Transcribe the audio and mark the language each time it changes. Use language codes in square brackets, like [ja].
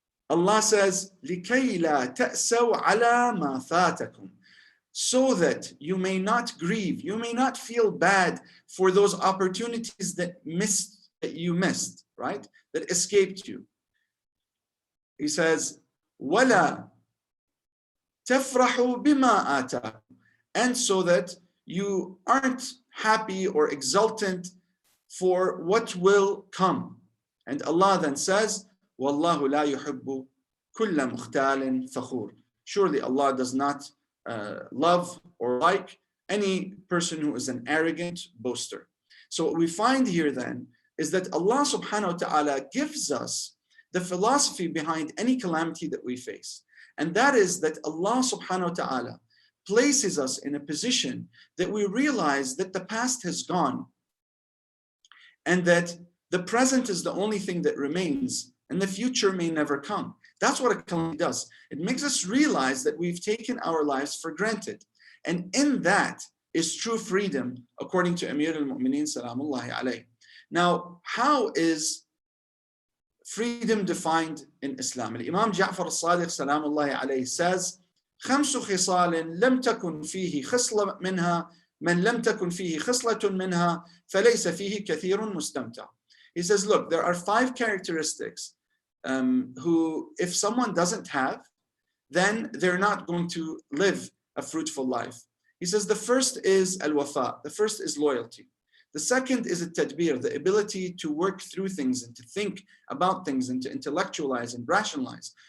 [en] Allah says, [ar] لِكَيْ لَا تَأْسَوْا عَلَى مَا فَاتَكُمْ, [en] so that you may not grieve, you may not feel bad for those opportunities that you missed, right? That escaped you. He says, [ar] وَلَا تَفْرَحُوا بِمَا آتَاكُمْ, [en] and so that you aren't happy or exultant for what will come. And Allah then says, [ar] وَاللَّهُ لَا يُحِبُّ كُلَّ مُخْتَالٍ فَخُورٍ. [en] Surely Allah does not love or like any person who is an arrogant boaster. So what we find here then is that Allah subhanahu wa ta'ala gives us the philosophy behind any calamity that we face. And that is that Allah subhanahu wa ta'ala places us in a position that we realize that the past has gone and that the present is the only thing that remains and the future may never come. That's what a calamity does. It makes us realize that we've taken our lives for granted. And in that is true freedom, according to Amir al-Mu'mineen salamullahi alayhi. Now, how is freedom defined in Islam? [ar] Imam Ja'far al-Sadiq salamullahi alayhi says, خمس خصال لم تكن فيه خصلة منها من لم تكن فيه خصلة منها فليس فيه كثير مستمتع. [en] He says, look, there are 5 characteristics who, if someone doesn't have, then they're not going to live a fruitful life. He says the first is al-wafa, the first is loyalty. The second is al-tadbir, the ability to work through things and to think about things and to intellectualize and rationalize.